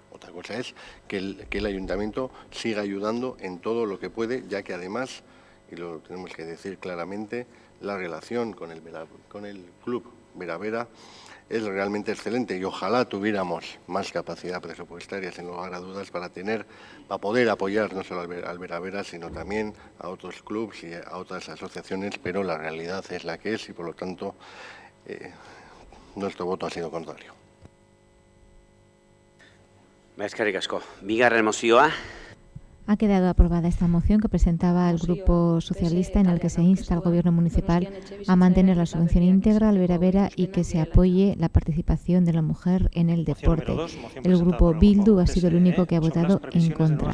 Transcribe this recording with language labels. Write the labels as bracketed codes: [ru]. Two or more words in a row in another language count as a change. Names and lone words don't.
[es] Otra cosa es que el ayuntamiento siga ayudando en todo lo que puede, ya que además, y lo tenemos que decir claramente, la relación con el club Vera-Vera es realmente excelente y ojalá tuviéramos más capacidad presupuestaria, sin lugar a dudas, para poder apoyar no solo al Vera-Vera, sino también a otros clubes y a otras asociaciones, pero la realidad es la que es y por lo tanto nuestro voto ha sido contrario. [eu] Eskerrik asko. Bigarren mozioa. [es] Ha quedado aprobada esta moción que presentaba el Grupo Socialista, en el que se insta al Gobierno municipal a mantener la subvención íntegra al Vera-Vera y que se apoye la participación de la mujer en el deporte. El Grupo Bildu ha sido el único que ha votado en contra.